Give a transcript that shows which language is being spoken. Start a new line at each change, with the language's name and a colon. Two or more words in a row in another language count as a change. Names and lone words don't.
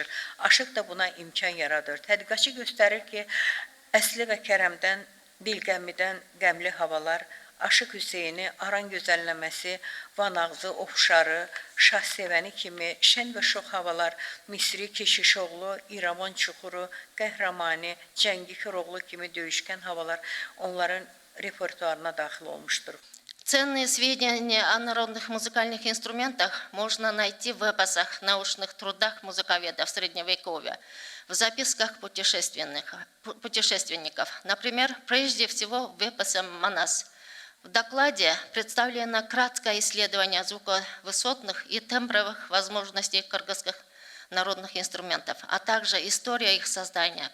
Azerbaijani: Aşıq da buna imkan yaradır. Tədqiqatçı göstərir ki, Əsli və Kərəmdən, Dilqəmmidən qəmli havalar, Aşıq Hüseyni, Aran gözəlləməsi, Vanağzı, Ofşarı, Şah Sevəni kimi şən və şox havalar, Misri, Keşişoğlu, İrəvan Çuxuru, Qəhrəmani, Cəngi Koroğlu kimi döyüşkən havalar onların repertuarına daxil olmuşdur.
Russian: Ценные сведения о народных музыкальных инструментах можно найти в эпосах, научных трудах музыковедов Средневековья, в записках путешественников. Например, прежде всего в эпосе «Манас». В докладе представлено краткое исследование звуковысотных и тембровых возможностей кыргызских народных инструментов, а также история их создания.